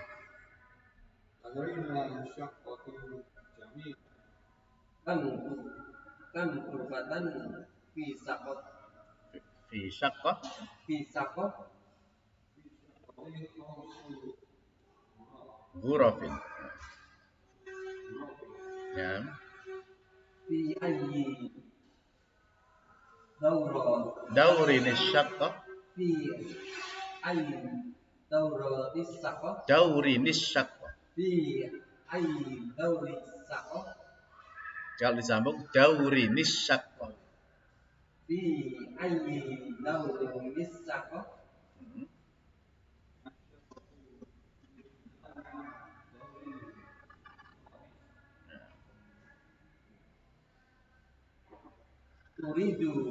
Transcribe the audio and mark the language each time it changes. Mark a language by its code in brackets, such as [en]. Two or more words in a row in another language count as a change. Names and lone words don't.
[ar] لدينا شقة جميلة. كم كم غرفة في شقة. في شقة. في شقة. Ghurafin. Ya. في أي دور شقة. في أي دور الشقة. دور شقة. في أي دور الشقة. [id] Kalau disambung [ar] دور شقة. في أي دور الشقة. Uridu